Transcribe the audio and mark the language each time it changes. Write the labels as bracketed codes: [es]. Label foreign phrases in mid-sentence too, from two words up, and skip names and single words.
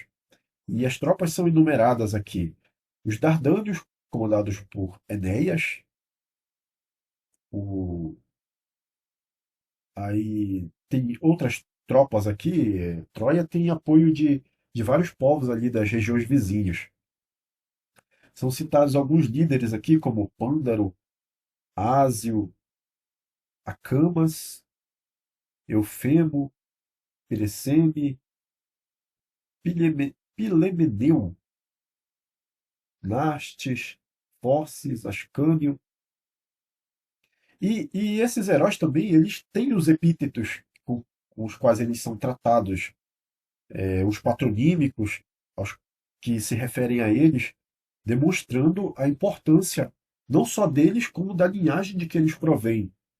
[pt] E as tropas são enumeradas aqui. Os Dardânios, comandados por Enéas, o, aí tem outras tropas aqui. Troia tem apoio de vários povos ali das regiões vizinhas. São citados alguns líderes aqui, como Pândaro, Ásio, Acamas, Eufemo, Pereceme, Pilemeneu, Nastes, Fóssis, Ascânio. E esses heróis também, eles têm os epítetos com os quais eles são tratados, os patronímicos, aos que se referem a eles, demonstrando a importância não só deles, como da linhagem de que eles provêm.